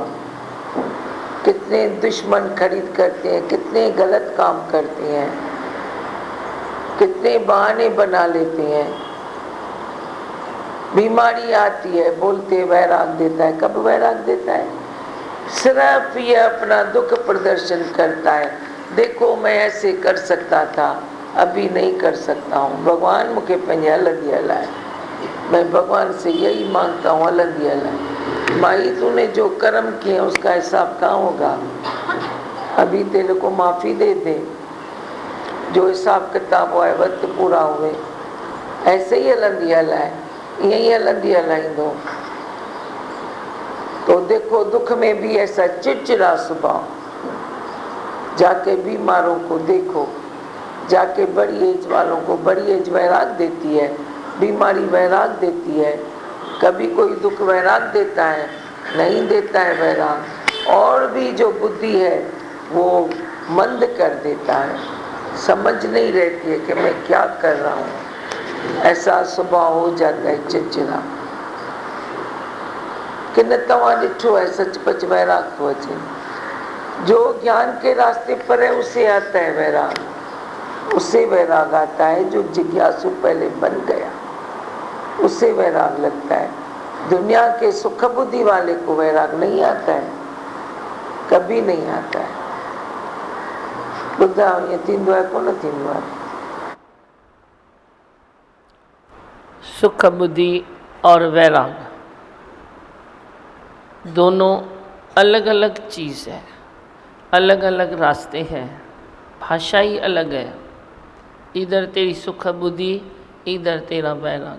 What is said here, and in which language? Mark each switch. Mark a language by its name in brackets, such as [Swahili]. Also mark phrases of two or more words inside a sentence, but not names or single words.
[Hindi] कितने दुश्मन खरीद करते हैं, कितने गलत काम करते हैं, कितने बहाने बना लेते हैं। बीमारी आती है, बोलते वैराग देता है, कब वैराग देता है। सिर्फ ये अपना दुख प्रदर्शन करता है, देखो मैं ऐसे कर सकता था, अभी नहीं कर सकता हूँ। भगवान मुझे [Sindhi] पंहिंजे हलंदी हलाए। [Hindi] मैं भगवान से यही मांगता हूँ, [Sindhi] हलंदी हलाए। [Hindi] माई तूने जो कर्म किए उसका हिसाब कहाँ होगा, अभी तेरे को माफ़ी दे दे, जो हिसाब किताब हुआ है वक्त पूरा हुए। ऐसे ही [Sindhi] हलंदी हलाए, यही हलंदी हलाईंदो। [Hindi] तो देखो दुख में भी ऐसा चिड़चिड़ा स्वभाव, जाके बीमारों को देखो, जाके बड़ी एज वालों को, बड़ी एज वैराग देती है, बीमारी वैराग देती है। कभी कोई दुख वैराग देता है, नहीं देता है वैराग। और भी जो बुद्धि है वो मंद कर देता है, समझ नहीं रहती है कि मैं क्या कर रहा हूँ। ऐसा स्वभाव हो जाता है चिड़चिड़ा। [Sindhi] कि न तव्हां ॾिठो है सचपच वैराग तो अचे। [Hindi] जो ज्ञान के रास्ते पर है उसे आता है वैराग, उसे वैराग आता है। जो जिज्ञासु पहले बन गया उसे वैराग लगता है। दुनिया के सुख बुद्धि वाले को वैराग नहीं आता है, कभी नहीं आता है। [Sindhi] ॿुधा ये थींदो आहे कोन थींदो आहे। [Hindi] सुख बुद्धि और वैराग दोनों अलग अलग चीज़ है, अलग अलग रास्ते हैं, भाषा ही अलग है। इधर तेरी सुख बुद्धि, इधर तेरा वैराग।